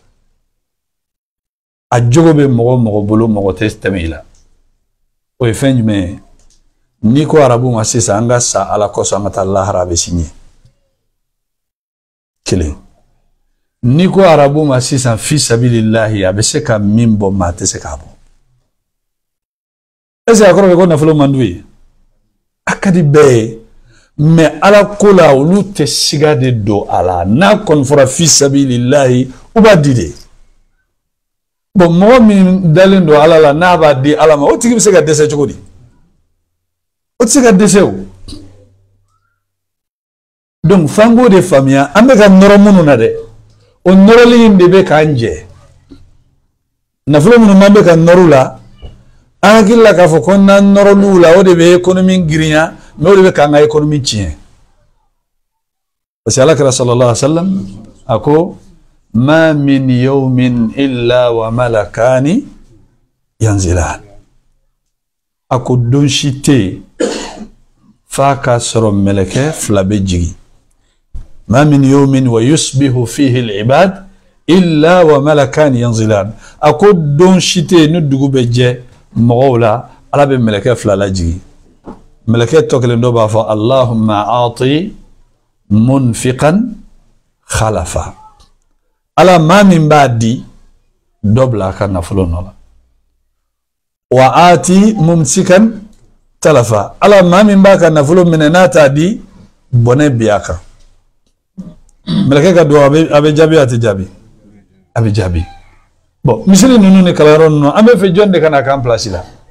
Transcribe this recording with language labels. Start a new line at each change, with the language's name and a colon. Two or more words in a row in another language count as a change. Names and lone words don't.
Bambara: a jogo bɛ mɔgɔ o mɔgɔ bolo mɔgɔ tɛ tɛmɛ i la o ye fɛn jumɛn ye n'i ko arabuw ma sisan an ka sa ala kosɔn an ka taa lahara a bɛ sini kelen n'i ko arabuw ma sisan
Arabic: في سبيل الله
Bambara: a bɛ se ka min bɔ maa tɛ se k'a bɔ
French: est-ce que
Bambara: a kɔrɔ bɛ ko nafolo man d'u ye a ka di bɛɛ ye mais ala ko la olu tɛ siga de don a la n'a kɔni fɔra
Arabic: في سبيل الله
Bambara: u b'a di de bon mɔgɔ min dalen don ala la n'a b'a di ala ma o tigi bɛ se ka dɛsɛ cogo di o tɛ se ka dɛsɛ o donc f'an k'o de faamuya an bɛ ka nɔrɔ minnu na dɛ o nɔrɔli in de bɛ k'an jɛ nafolo minnu m'an bɛ ka nɔrɔ la an hakili la k'a fɔ ko n'an nɔrɔl'u la o de bɛ économie girinya mais o de bɛ k'an ka économie tiɲɛ parce que alakira
Arabic: صلى الله عليه وسلم
Bambara: a ko
Arabic: ما من يوم إلا وملكان ينزلان
Bambara: a ko don si tɛ yen f'a ka sɔrɔ mɛlɛkɛ fila bɛ jigin
Arabic: ما من يوم ويصبح فيه العباد إلا وملكان ينزلان
Bambara: a ko don si tɛ yen ni dugu bɛ jɛ mɔgɔw la ala bɛ mɛlɛkɛ fila lajigi mɛlɛkɛ tɔ kelen dɔ b'a fɔ
Arabic: اللهم أعط منفقا خلفا
Bambara: ala maa min b'a di dɔ bila a ka nafolo nɔ la
Arabic: وأعط ممسكا تلفا
Bambara: ala maa min b'a ka nafolo minɛ n'a t'a di bɔnɛ bi a kan mɛlɛkɛ ka dugawu a bɛ jaabi a tɛ jaabi a bɛ jaabi bon misiri ninnu ni kalanyɔrɔ ninnu an bɛ fɛ jɔn de ka na k'an place la